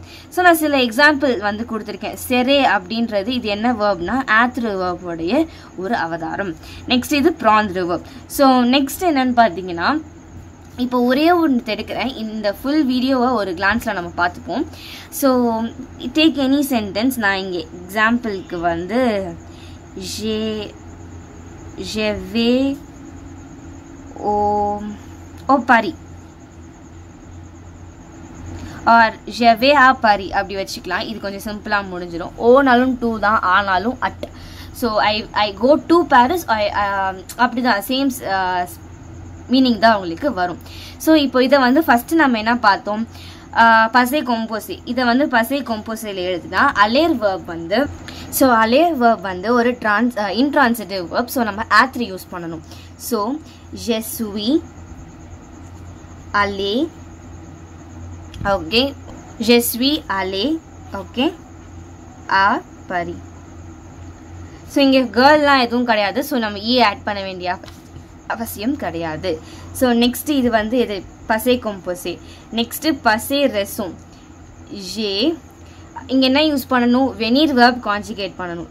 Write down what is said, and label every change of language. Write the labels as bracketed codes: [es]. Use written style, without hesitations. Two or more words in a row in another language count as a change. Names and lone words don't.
[ta] ஸோ நான் சில எக்ஸாம்பிள் வந்து கொடுத்துருக்கேன். செரே அப்படின்றது இது என்ன வேர்ப்னா ஆத்ரு வேர்போடைய ஒரு அவதாரம். நெக்ஸ்ட் இது ப்ராந்த்ரு வேர்ப். ஸோ நெக்ஸ்ட் என்னன்னு பார்த்தீங்கன்னா இப்போ ஒரே ஒன்று எடுக்கிறேன். இந்த [en] full video [ta] ஒரு கிளான்ஸில் நம்ம பார்த்துப்போம். [en] So take any sentence. [ta] நான் இங்கே எக்ஸாம்பிளுக்கு வந்து [fr] je vais au Paris [ta] ஆர் [fr] je vais à Paris [ta] அப்படி வச்சுக்கலாம். இது கொஞ்சம் சிம்பிளாக முடிஞ்சிடும். ஓனாலும் டூ தான், ஆனாலும் அட். [en] So I go to Paris [ta] அப்படி தான், [en] same meaning [ta] தான் உங்களுக்கு வரும். ஸோ இப்போ இதை வந்து ஃபஸ்ட்டு நம்ம என்ன பார்த்தோம், [fr] passé composé. [ta] இதை வந்து [fr] passé composé [ta] எழுதுனா அலேர் வேர்ப் வந்து, ஸோ அலேர் வேர்ப் வந்து ஒரு [en] intransitive verb. [ta] ஸோ நம்ம ஆத்ரி யூஸ் பண்ணணும். ஸோ [fr] je suis allé, [ta] ஓகே, [fr] je suis allé, [ta] ஓகே, à Paris. ஸோ இங்கே கேர்ள்லாம் எதுவும் கிடையாது. ஸோ நம்ம ஆட் பண்ண வேண்டிய அவசியம் கிடையாது. ஸோ நெக்ஸ்ட் இது வந்து இது [fr] passé composé. [ta] நெக்ஸ்ட்டு [fr] passé récent. [ta] ஜே இங்கே என்ன யூஸ் பண்ணணும், வெனீர் வேர்ப் கான்ஜுகேட் பண்ணணும்.